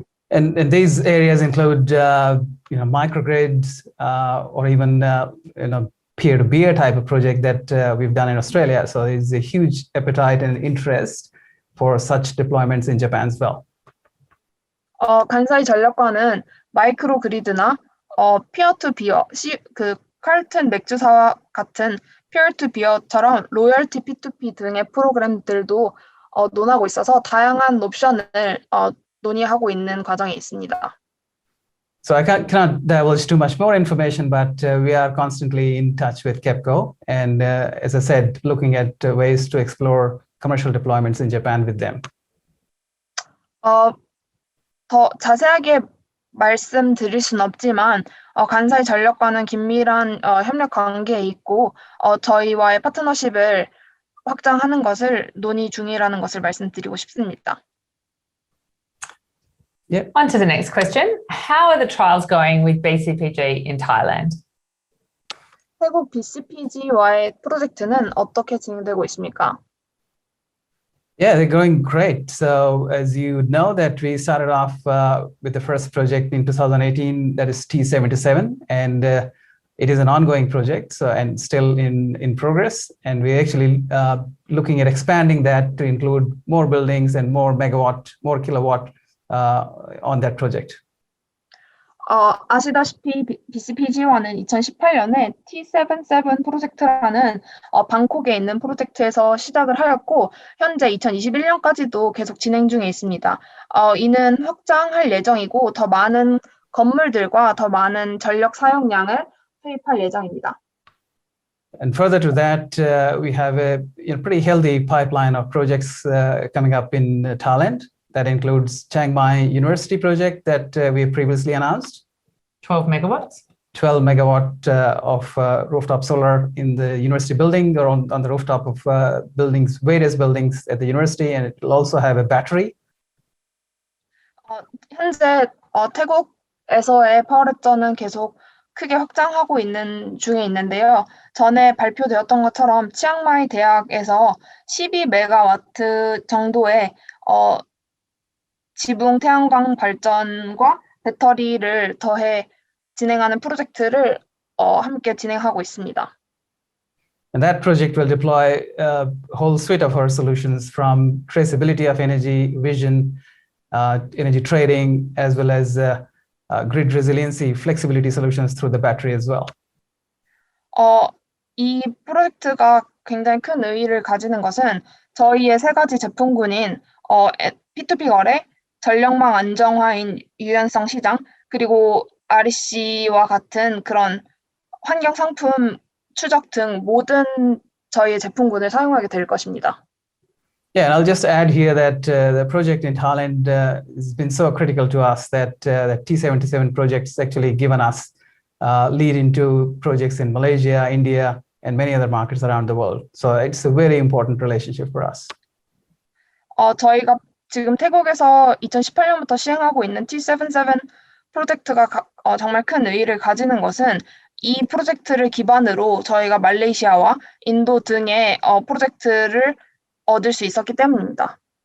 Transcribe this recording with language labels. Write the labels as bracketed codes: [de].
[en] And these areas include microgrids or even peer-to-peer type of project that we've done in Australia. So there's a huge appetite and interest for such deployments in Japan as well. [ko] 간사이 전력과는 마이크로 그리드나 피어-투-비어, 칼튼 맥주사와 같은 피어-투-비어처럼 로열티 P2P 등의 프로그램들도 논하고 있어서 다양한 옵션을 논의하고 있는 과정에 있습니다. [en] So I cannot divulge too much more information, but we are constantly in touch with KEPCO, and as I said, looking at ways to explore commercial deployments in Japan with them. [ko] 더 자세하게 말씀드릴 수는 없지만 간사이 전력과는 긴밀한 협력 관계에 있고 저희와의 파트너십을 확장하는 것을 논의 중이라는 것을 말씀드리고 싶습니다. [en] On to the next question. How are the trials going with BCPG in Thailand? [ko] 태국 BCPG와의 프로젝트는 어떻게 진행되고 있습니까? [en] Yeah, they're going great. So as you know that we started off with the first project in 2018, that is T77, and it is an ongoing project, so and still in progress. And we're actually looking at expanding that to include more buildings and more megawatt, more kilowatt on that project. [ko] 아시다시피 BCPG1은 2018년에 T77 프로젝트라는 방콕에 있는 프로젝트에서 시작을 하였고 현재 2021년까지도 계속 진행 중에 있습니다. 이는 확장할 예정이고 더 많은 건물들과 더 많은 전력 사용량을 투입할 예정입니다. [en] And further to that, we have a pretty healthy pipeline of projects coming up in Thailand. That includes Chiang Mai University project that we previously announced. 12 megawatts? 12 megawatt of rooftop solar in the university building or on the rooftop of buildings, various buildings at the university, and it will also have a battery. [ko] 현재 태국에서의 파워랩터는 계속 크게 확장하고 있는 중에 있는데요. 전에 발표되었던 것처럼 치앙마이 대학에서 12메가와트 정도의 지붕 태양광 발전과 배터리를 더해 진행하는 프로젝트를 함께 진행하고 있습니다. [en] And that project will deploy a whole suite of our solutions from traceability of energy, vision, energy trading, as well as grid resiliency, flexibility solutions through the battery as well. [ko] 이 프로젝트가 굉장히 큰 의의를 가지는 것은 저희의 세 가지 제품군인 P2P 거래, 전력망 안정화인 유연성 시장, 그리고 REC와 같은 그런 환경 상품 추적 등 모든 저희의 제품군을 사용하게 될 것입니다. [en] Yeah, and I'll just add here that the project in Thailand has been so critical to us that the T77 project has actually given us lead into projects in Malaysia, India, and many other markets around the world. So it's a very important relationship for us. [ko] 저희가 지금 태국에서 2018년부터 시행하고 있는 T77 프로젝트가 정말 큰 의의를 가지는 것은 이 프로젝트를 기반으로 저희가 말레이시아와 인도 등의 프로젝트를 얻을 수 있었기 때문입니다.